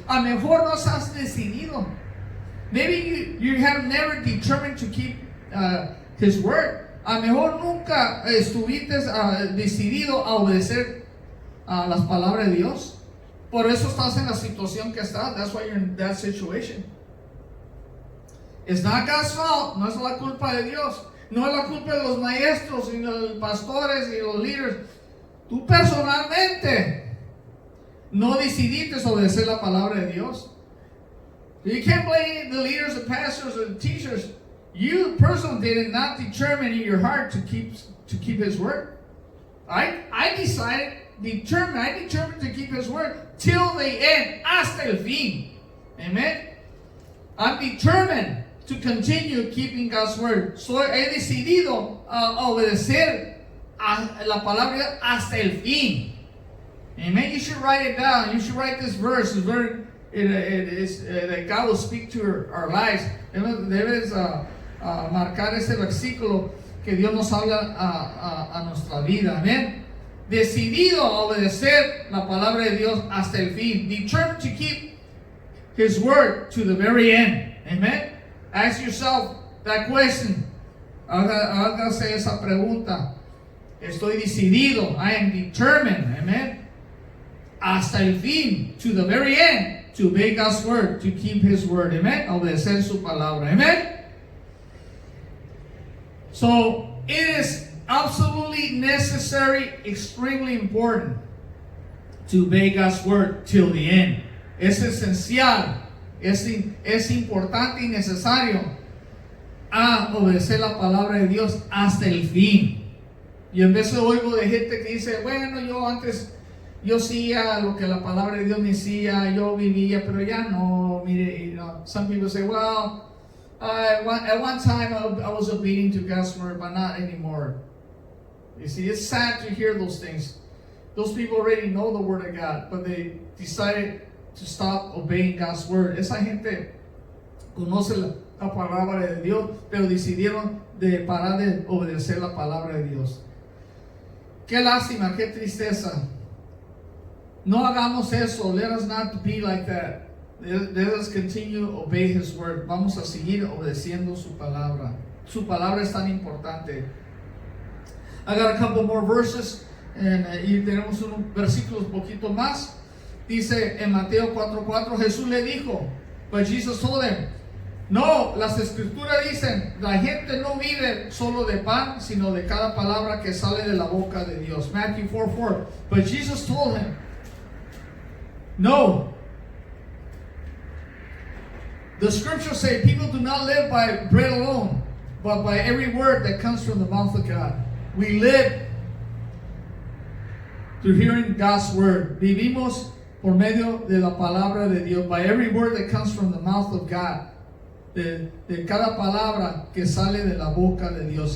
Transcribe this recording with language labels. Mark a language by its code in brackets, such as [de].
[es] A lo mejor no has decidido. [en] Maybe you have never determined to keep His word. [es] A lo mejor nunca estuviste decidido a obedecer las palabras de Dios. Por eso estás en la situación que estás. [en] That's why you're in that situation. It's not God's fault. [es] No es la culpa de Dios. No es la culpa de los maestros y los pastores y los líderes. Tú personalmente no decidiste obedecer la palabra de Dios. [en] You can't blame the leaders, the pastors, or the teachers. You personally did not determine in your heart to keep His word. I determined to keep His word till the end, [es] hasta el fin. [en] Amen. I'm determined to continue keeping God's word. [es] He decidido obedecer a la palabra hasta el fin. Amen. [en] You should write it down. You should write this verse. It's very that God will speak to our lives. [es] Debes marcar este versículo que Dios nos habla a nuestra vida. Amén. Decidido a obedecer la palabra de Dios hasta el fin. [en] Determined to keep His word to the very end. Amen. Ask yourself that question. [es] Hágase esa pregunta. Estoy decidido. [en] I am determined. Amen. [es] Hasta el fin. [en] To the very end. To obey God's word, to keep His word, amen. [es] Obedecer su palabra, [en] amen. So it is absolutely necessary, extremely important to obey God's word till the end. [es] Es esencial, es importante y necesario a obedecer la palabra de Dios hasta el fin. Y en vez de oigo de gente que dice, bueno, yo hacía lo que la palabra de Dios me decía, yo vivía, pero ya no, mire, [en] some people say, well, at one time I was obedient to God's word, but not anymore. You see, it's sad to hear those things. Those people already know the word of God, but they decided to stop obeying God's word. [es] Esa gente conoce la palabra de Dios, pero decidieron de parar de obedecer la palabra de Dios. Qué lástima, qué tristeza. No hagamos eso. [en] Let us not be like that. Let us continue to obey His word. [es] Vamos a seguir obedeciendo su palabra. Su palabra es tan importante. [en] I got a couple more verses. [es] Y tenemos unos versículos un poquito más. Dice en Mateo 4:4, Jesús le dijo, [en] but Jesus told him, [es] no, las escrituras dicen, la gente no vive solo de pan, sino de cada palabra que sale de la boca de Dios. Matthew 4:4. [en] But Jesus told him, no. The scriptures say people do not live by bread alone, but by every word that comes from the mouth of God. We live through hearing God's word. [es] Vivimos por medio de la palabra de Dios. [en] By every word that comes from the mouth of God. [es] De cada palabra que sale de la boca de Dios.